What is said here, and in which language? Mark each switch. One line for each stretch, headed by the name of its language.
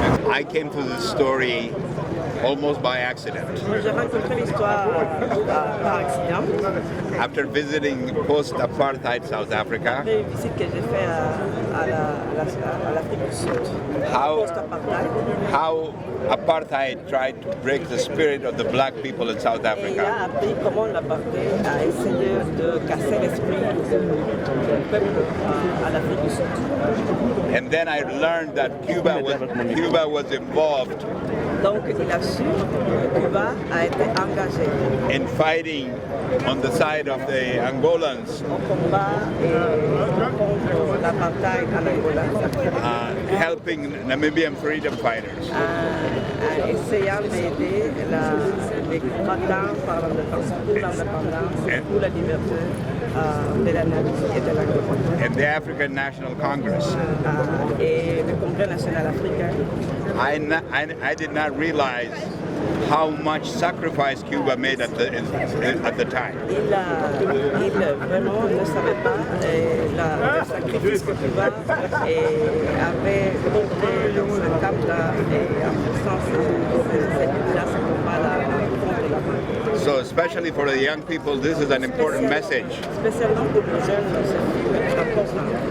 English: I came to this story almost by accident.
French: J'ai rencontré l'histoire par accident.
English: After visiting post-apartheid South Africa,
French: Après une visite que j'ai faite à l'Afrique du Sud.
English: Post-apartheid. how apartheid tried to break the spirit of the black people in South
French: Et il
English: Africa.
French: a appris comment l'apartheid a essayé de casser l'esprit du peuple à l'Afrique du Sud.
English: And then I learned that Cuba was involved
French: Donc il a su que Cuba a été engagé
English: in fighting on the side of the Angolans,
French: au combat contre l'apartheid en Angola,
English: helping Namibian freedom fighters.
French: essayant d'aider les combattants pour l'indépendance et pour la liberté de la Namibie et de l'Angola.
English: And the African National Congress.
French: Et le Congrès national africain.
English: I did not realize how much sacrifice Cuba made at the time.
French: Il vraiment ne savait pas le sacrifice que Cuba avait porté dans ce camp-là et en faisant cette lutte-là, ce combat-là contre la mort.
English: So especially for the young people, this is an important message.
French: Spécialement pour les jeunes, ce film est important.